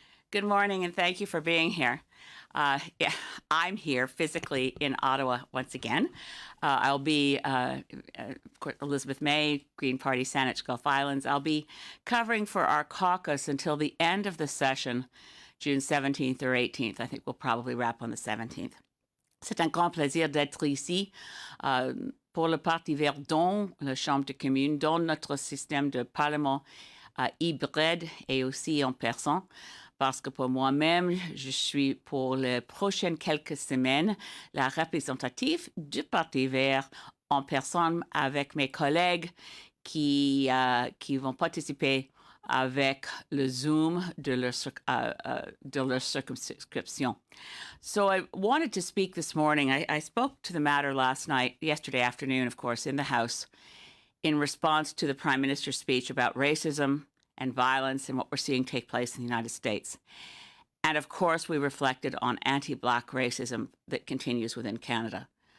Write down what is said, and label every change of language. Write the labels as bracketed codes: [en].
[en] Good morning, and thank you for being here. Yeah, I'm here physically in Ottawa once again. I'll be Elizabeth May, Green Party, Saanich Gulf Islands. I'll be covering for our caucus until the end of the session, June 17th or 18th. I think we'll probably wrap on the 17th. [fr] C'est un grand plaisir d'être ici pour le Parti vert, dont la Chambre des communes, dont notre système de parlement hybride et aussi en personne. Parce que pour moi-même, je suis pour les prochaines quelques semaines la représentative du Parti vert en personne avec mes collègues qui vont participer avec le Zoom de leur circumscription. [en] So I wanted to speak this morning. I spoke to the matter yesterday afternoon, of course, in the House, in response to the Prime Minister's speech about racism and violence and what we're seeing take place in the United States. And of course, we reflected on anti-Black racism that continues within Canada.